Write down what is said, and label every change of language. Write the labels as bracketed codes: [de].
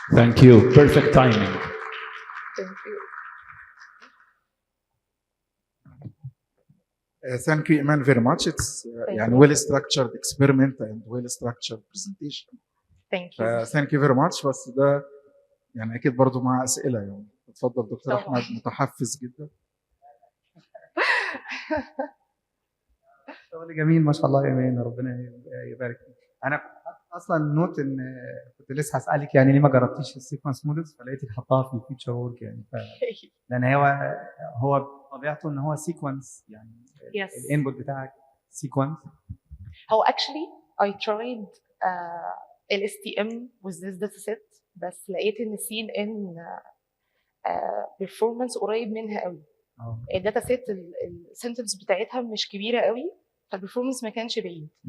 [en] Thank you. Perfect timing. Thank you. Thank you, Iman, very much. It's يعني well structured experiment and well structured presentation. Thank you. Thank you very much. [ar] بس ده يعني أكيد برضو مع أسئلة يعني. اتفضل دكتور أحمد، متحفز جدا. شغل جميل ما شاء الله يا إيمان، ربنا يبارك فيك. أنا أصلا نوت إن كنت لسه هسألك يعني ليه ما جربتيش السيكونس مودلز، فلقيتك حطاها في الفيتشر وورك يعني لأن هو طبيعته ان هو سيكونس يعني [en] Yes. [ar] الانبوت بتاعك سيكونس. [en] هو actually I tried LSTM with this dataset [ar] بس لقيت ان [en] CNN performance [ar] قريب منها قوي. الداتا سيت السنتنس بتاعتها مش كبيره قوي فالبرفورمانس ما كانش بعيد.